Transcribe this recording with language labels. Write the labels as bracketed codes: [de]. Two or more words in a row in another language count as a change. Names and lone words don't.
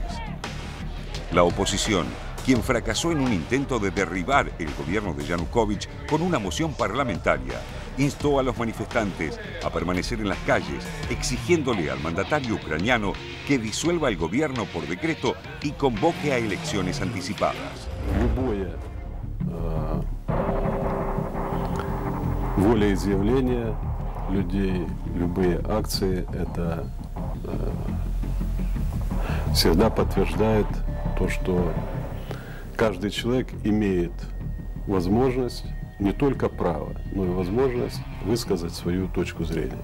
[es] La oposición, quien fracasó en un intento de derribar el gobierno de Yanukovych con una moción parlamentaria, instó a los manifestantes a permanecer en las calles, exigiéndole al mandatario ucraniano que disuelva el gobierno por decreto y convoque a elecciones anticipadas. [ru] Волеизъявления людей, любые акции, это всегда подтверждает то, что каждый человек имеет возможность, не только право, но и возможность высказать свою точку зрения.